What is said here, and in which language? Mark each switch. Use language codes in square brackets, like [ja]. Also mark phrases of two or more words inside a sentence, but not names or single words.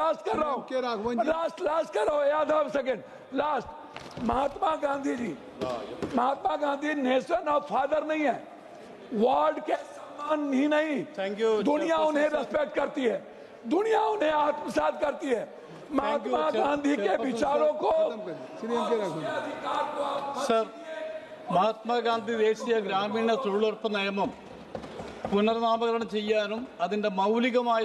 [hi] लास्ट कर रहा हूँ, लास्ट कर रहा हूँ, यादव [en] second last. [hi] महात्मा गांधी [en] nation of father [hi] नहीं है, वर्ल्ड के सम्मान ही नहीं, [en] thank you, [hi] दुनिया उन्हें रेस्पेक्ट करती है, दुनिया उन्हें आत्मसात करती है। महात्मा गांधी के विचारों को [ml] സർ, മഹാത്മാഗാന്ധി ദേശീയ ഗ്രാമീണ തൊഴിലുറപ്പ് നിയമം പുനർനാമകരണം ചെയ്യാനും അതിന്റെ മൗലികമായ